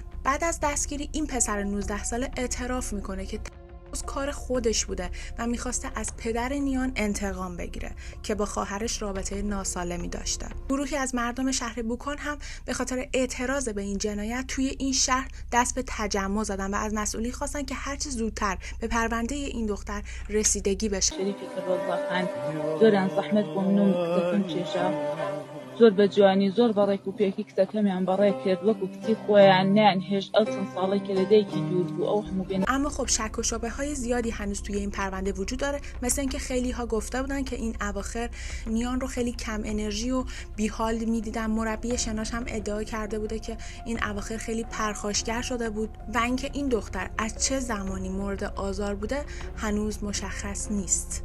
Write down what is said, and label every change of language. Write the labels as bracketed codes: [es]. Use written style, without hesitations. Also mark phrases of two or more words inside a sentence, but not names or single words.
[fa] بعد از دستگیری این پسر 19 ساله اعتراف میکنه که کار خودش بوده و میخواسته از پدر نیان انتقام بگیره که با خواهرش رابطه ناسالمی داشته. گروهی از مردم شهر بوکان هم به خاطر اعتراض به این جنایت توی این شهر دست به تجمع زدن و از مسئولین خواستن که هرچه زودتر به پرونده این دختر رسیدگی بشه. [ckb] زۆر بە جوانی زۆر بەڕێک و پێکی کچەکەمیان بەڕێ کرد وەکو کچی خۆیان نیانهێشت ئەو چەند ساڵێکی لەدایکی دوور بوو ئەو هەموو بێن. [fa] اما خب شک و شبهه‌های زیادی هنوز توی این پرونده وجود داره، مثل اینکه خیلی ها گفته بودن که این اواخر نیان رو خیلی کم انرژی و بیحال میدیدن. مربی شناش هم ادعا کرده بوده که این اواخر خیلی پرخاشگر شده بود و اینکه این دختر از چه زمانی مورد آزار بوده هنوز مشخص نیست.